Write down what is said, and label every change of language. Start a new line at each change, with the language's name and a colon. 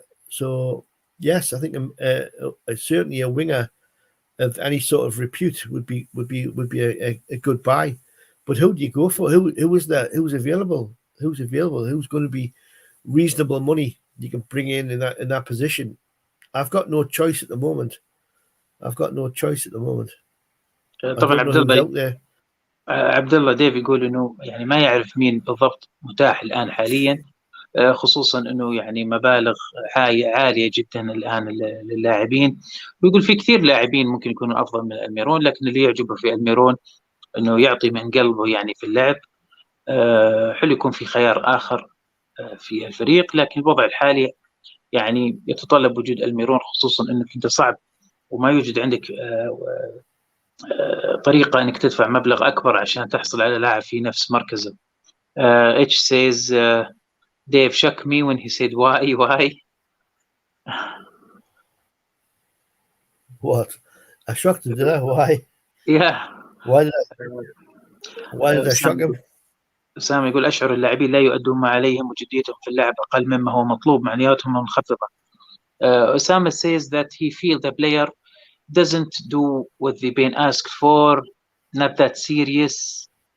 English: So yes, I think certainly a winger of any sort of repute would be a good buy. But who do you go for? Who is there? Who's available? Who's going to be reasonable money you can bring in that position? I've got no choice at the moment.
Arabic: طبعا عبد الله ديف يقول انه يعني ما يعرف مين بالضبط متاح الان حاليا، خصوصا انه يعني مبالغ عاليه جدا الان للاعبين، ويقول في كثير لاعبين ممكن يكونوا افضل من الميرون، لكن اللي يعجبه في الميرون انه يعطي من قلبه يعني في اللعب. حلو يكون في خيار اخر في الفريق، لكن الوضع الحالي يعني يتطلب وجود الميرون، خصوصا انك انت صعب وما يوجد عندك طريقه انك تدفع مبلغ اكبر عشان تحصل على لاعب في نفس مركزه.
English: H says Dave shocked me when he said why. What? I shocked him, did I? Why? Yeah. Why did I shock him?
Arabic: سامي يقول أشعر اللاعبين لا يؤدون ما عليهم وجديتهم في اللعب أقل مما هو مطلوب، معنوياتهم منخفضة.
English: Osama says that he feels the player doesn't do what they've been asked for, not that serious.